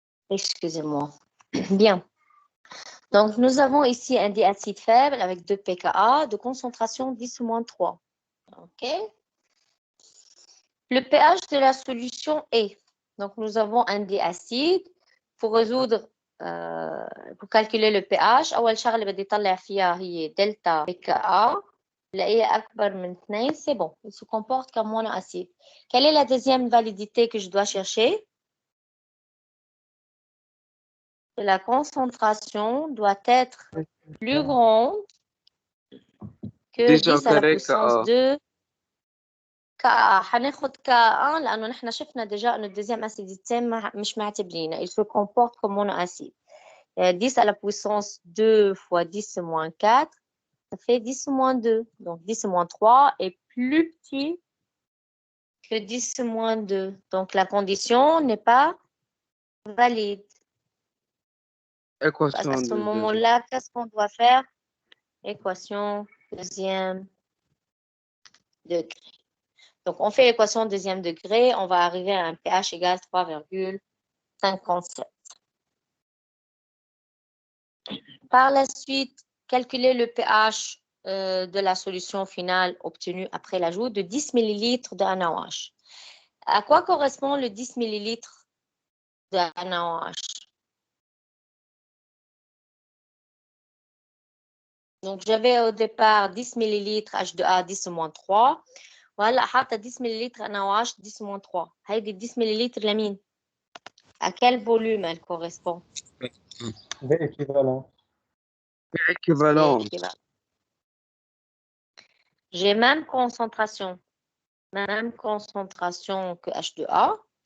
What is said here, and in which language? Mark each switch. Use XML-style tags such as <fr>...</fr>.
<fr>Excusez-moi. Bien. Donc, nous avons ici un diacide faible avec 2 pKa de concentration 10-3. OK? Le pH de la solution est. Donc, nous avons un diacide. Pour résoudre, pour calculer le pH,</fr> <ar>أول شغلة بدي طلع فيها هي دلتا pKa. بلاقيها أكبر من 2,</ar> <fr>c'est bon. Il se comporte comme monoacide. Quelle est la deuxième validité que je dois chercher? La concentration doit être plus grande que 10 à la puissance 2 Ka.</fr> <ar>هناخد Ka1 لأنه نحن شفنا déjà إنه الدeuxième acidité مش معتبرينها.</ar> <fr>Il se comporte comme monoacide. 10 à la puissance 2 fois 10 moins 4, ça fait 10 moins 2. Donc 10 moins 3 est plus petit que 10 moins 2. Donc la condition n'est pas valide. À ce moment-là, qu'est-ce qu'on doit faire? Équation deuxième degré. Donc, on fait l'équation deuxième degré, on va arriver à un pH égal 3,57. Par la suite, calculer le pH de la solution finale obtenue après l'ajout de 10 ml de NaOH. À quoi correspond le 10 ml de NaOH? Donc, j'avais au départ 10 ml H2A 10-3.</fr> <ar>وهلا حاطه 10 ملل NaOH 10-3. هيدي 10 ملل لمين؟</ar> <fr>À quel volume elle correspond? L'équivalent. Équivalent. J'ai même concentration que H2A.</fr>